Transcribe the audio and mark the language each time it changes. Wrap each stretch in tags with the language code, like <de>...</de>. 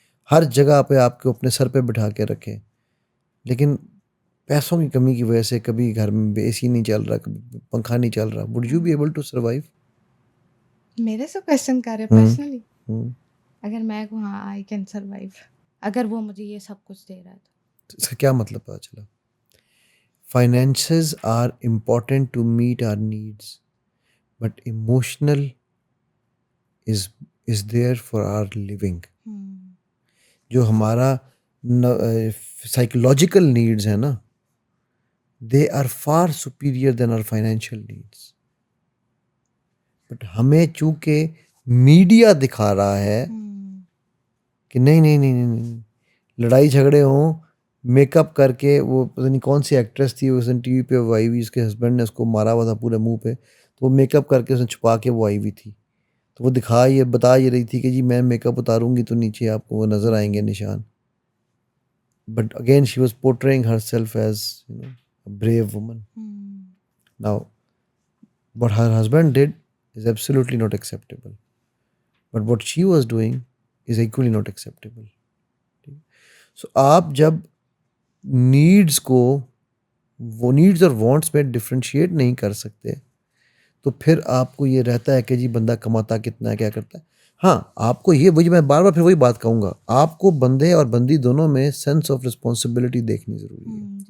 <hi>हर जगह पे आपको अपने सर पे बिठा के रखे, लेकिन पैसों की कमी की वजह से कभी घर में एसी नहीं चल रहा, कभी पंखा नहीं चल रहा,</hi> <en>Would you be able to survive?</en> <hi>मेरे से क्वेश्चन कर रहे हम्म</hi> <en>Personally? Hmm.</en> <hi>अगर मैं कहूँ हाँ,</hi> <en>I can survive,</en> <hi>अगर वो मुझे ये सब कुछ दे रहा है तो। तो इसका क्या मतलब पता चला?</hi> <en>Finances are important to meet our needs, but emotional is is there for our living. हुँ।</en> <hi>जो हमारा</hi> <en>psychological needs</en> <hi>है ना,</hi> <en>They are far superior then are financial needs.</en> <hi>But हमें चूंकि मीडिया दिखा रहा है हुँ। कि नहीं नहीं नहीं नहीं नहीं, लड़ाई झगड़े हों, मेकअप करके, वो पता नहीं कौन सी एक्ट्रेस थी उस दिन टीवी पे वो आई हुई, उसके हस्बैंड ने उसको मारा हुआ था पूरे मुंह पे, तो वो मेकअप करके उसने छुपा के वो आई हुई थी। तो वो बता ये रही थी कि जी मैं मेकअप उतारूंगी तो नीचे आपको वो नज़र आएंगे निशान।</hi> <en>But again she was portraying her self as brave woman. हुँ। Now what her husband did is absolutely not acceptable, but what she was doing is equally not acceptable.</en> <hi>सो आप जब नीड्स को, वो नीड्स और wants में differentiate नहीं कर सकते, तो फिर आपको ये रहता है कि जी बंदा कमाता कितना है, क्या करता है। हाँ, आपको ये, वही मैं बार बार फिर वही बात कहूँगा, आपको बंदे और बंदी दोनों में सेंस ऑफ रिस्पॉन्सिबिलिटी देखनी ज़रूरी है।</hi>